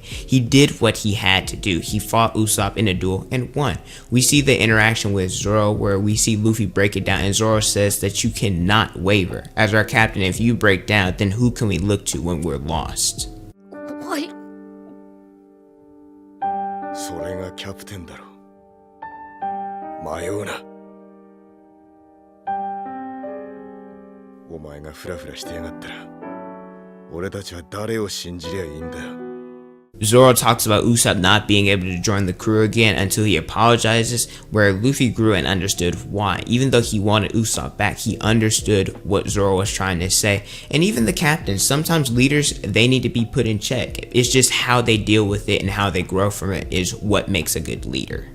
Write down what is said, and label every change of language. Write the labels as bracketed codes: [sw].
[en] He did what he had to do. He fought Usopp in a duel and won. We see the interaction with Zoro where we see Luffy break it down, and Zoro says that you cannot waver. As our captain, if you break down, then who can we look to when we're lost? Why? [ja] それがキャプテンだろ。迷うな。お前がフラフラしてやがったら、俺たちは誰を信じりゃいいんだよ。 [en] Zoro talks about Usopp not being able to join the crew again until he apologizes, where Luffy grew and understood why. Even though he wanted Usopp back, he understood what Zoro was trying to say. And even the captains, sometimes leaders, they need to be put in check. It's just how they deal with it and how they grow from it is what makes a good leader.